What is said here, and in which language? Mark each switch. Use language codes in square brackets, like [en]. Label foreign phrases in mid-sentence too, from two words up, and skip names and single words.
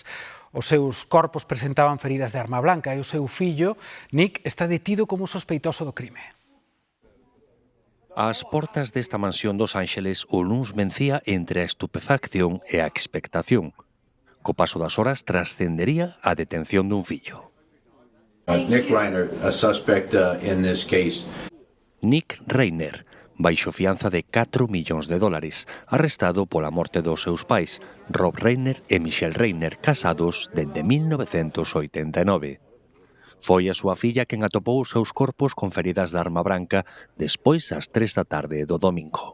[gl] Os seus corpos presentaban feridas de arma blanca e o seu fillo, Nick, está detido como sospeitoso do crime. Ás portas desta mansión dos Ángeles, o luns vencía entre a estupefacción e a expectación. Co paso das horas trascendería a detención dun fillo. [en] Nick Reiner, a suspect in this case. [gl] Nick Reiner, baixo fianza de 4 millóns de dólares, arrestado pola morte dos seus pais, Rob Reiner e Michelle Reiner, casados dende 1989. Foi a súa filla quen atopou os seus corpos con feridas de arma branca despois ás 3 da tarde do domingo.